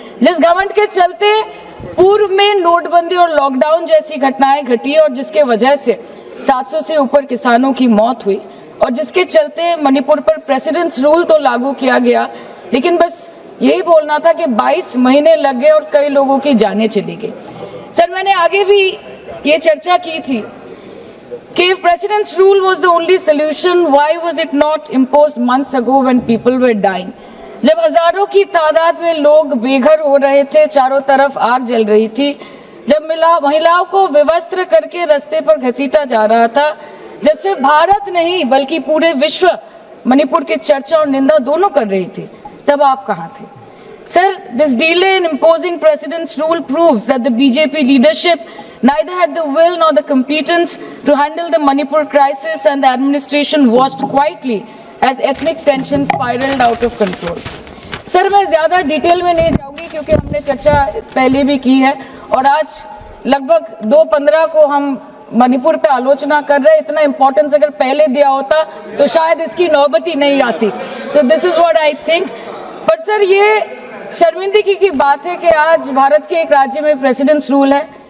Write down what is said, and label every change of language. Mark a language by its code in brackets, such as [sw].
[hi] जिस घमंड के चलते पूर्व में नोटबंदी और लॉकडाउन जैसी घटनाएं घटी और जिसके वजह से 700 से ऊपर किसानों की मौत हुई, और जिसके चलते मणिपुर पर प्रेसिडेंट्स रूल तो लागू किया गया, लेकिन बस यही बोलना था कि 22 महीने लग गए और कई लोगों की जानें चली गई। सर, मैंने आगे भी ये चर्चा की थी कि [en] if president's rule was the only solution, why was it not imposed months ago when people were dying? [hi] जब हजारों की तादाद में लोग बेघर हो रहे थे, चारों तरफ आग जल रही थी, जब महिलाओं को विवस्त्र करके रास्ते पर घसीटा जा रहा था, जब सिर्फ भारत नहीं बल्कि पूरे विश्व मणिपुर की चर्चा और निंदा दोनों कर रही थी, तब आप कहां थे? [en] Sir, this delay in imposing president's rule proves that the BJP leadership neither had the will nor the competence to handle the Manipur crisis, and the administration watched quietly as ethnic tension spiraled out of control. [hi] Sir, मैं ज्यादा detail में नहीं जाऊंगी क्योंकि हमने चर्चा पहले भी की है, और आज लगभग 2:15 को हम मणिपुर पे आलोचना कर रहे हैं। इतना इम्पोर्टेंस अगर पहले दिया होता तो शायद इसकी नौबत ही नहीं आती। [en] So this is what I think. [hi] पर सर, ये शर्मिंदगी की बात है कि आज भारत के एक राज्य में प्रेसिडेंट्स रूल है।